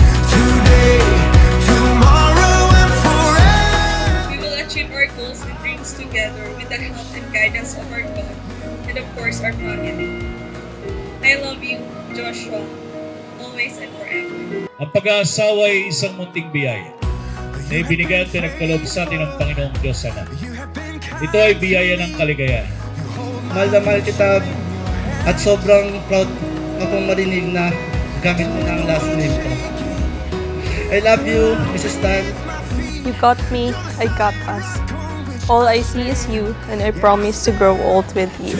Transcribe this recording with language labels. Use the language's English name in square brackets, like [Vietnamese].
[English] Today, tomorrow and forever. We will achieve our goals and dreams together with the help and guidance of our God and of course our family. I love you, Joshua, always and forever. [Filipino] Ang pag-aasawa ay isang munting biyaya na ibinigay at pinagkaloob sa atin ng Panginoong Diyos Ama. Ito ay biyaya ng kaligayahan. Mahal na mahal kita at sobrang proud akong marinig na gamit mo na ang last name ko. [English] I love you, Mrs. Tan. You got me, I got us. All I see is you, and I promise to grow old with you.